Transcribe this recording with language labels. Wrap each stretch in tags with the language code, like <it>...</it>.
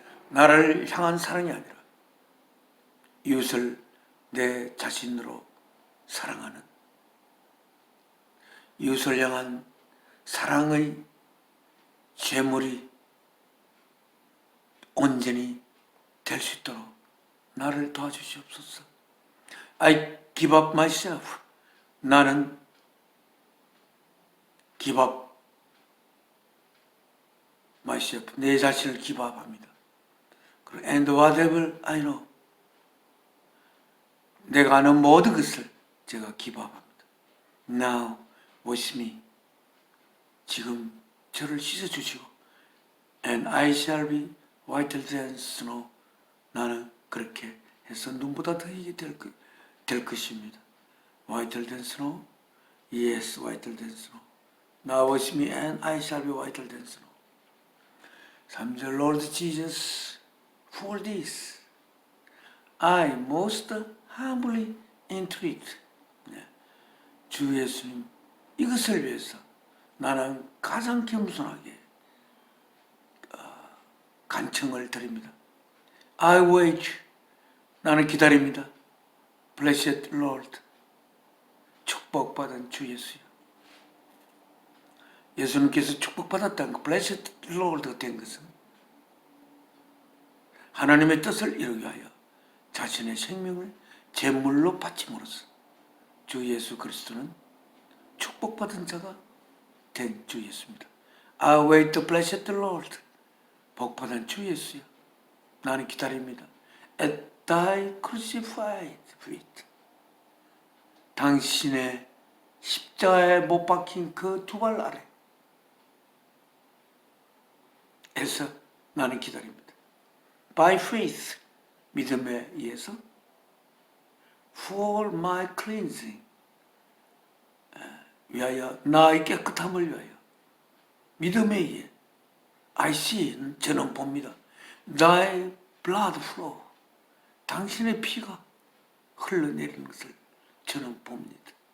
<ko>나를 향한 사랑이 아니라 이웃을 내 자신으로 사랑하는, 이웃을 향한 사랑의 제물이 온전히 될 수 있도록 나를 도와주시옵소서.</ko> <en>I give up myself.</en> <ko>나는</ko> <en>give up myself.</en> <ko>내 자신을</ko> <en>give up</en> <ko>합니다.</ko> <en>And whatever I know.</en> <ko>내가 아는 모든 것을 제가</ko> <en>give up</en> <ko>합니다.</ko> <en>Now wash me.</en> <ko>지금 저를 씻어주시고</ko> <en>And I shall be whiter than snow.</en> <ko>나는 그렇게 해서 눈보다 더 희게 될 것입니다.</ko> <en>Whiter than snow? Yes, whiter than snow. Now wash me and I shall be whiter than snow. 3절 Lord Jesus, for this I most humbly entreat.</en> <ko>주 예수님, 이것을 위해서 나는 가장 겸손하게 간청을 드립니다.</ko> <en>I wait.</en> <ko>나는 기다립니다.</ko> <en>Blessed Lord.</en> <ko>축복받은 주 예수요. 예수님께서 축복받았다는 것, Blessed Lord가 된 것은 하나님의 뜻을 이루기 위하여 자신의 생명을 제물로 바침으로써 주 예수 그리스도는 축복받은 자가 된 주 예수입니다.</ko> <en>I wait the blessed Lord.</en> <ko>복받은 주 예수여. 나는 기다립니다.</ko> <en>At thy crucified feet.</en> <ko>당신의 십자가에 못 박힌 그 두 발 아래 에서 나는 기다립니다.</ko> <en>By faith.</en> <ko>믿음에 의해서</ko> <en>for my cleansing.</en> <ko>위하여 나의 깨끗함을 위하여 믿음에 의해</ko> <en>I see.</en> <ko>저는 봅니다.</ko> <en>Thy blood flow.</en> <ko>당신의 피가 흘러내리는 것을 저는 봅니다.</ko>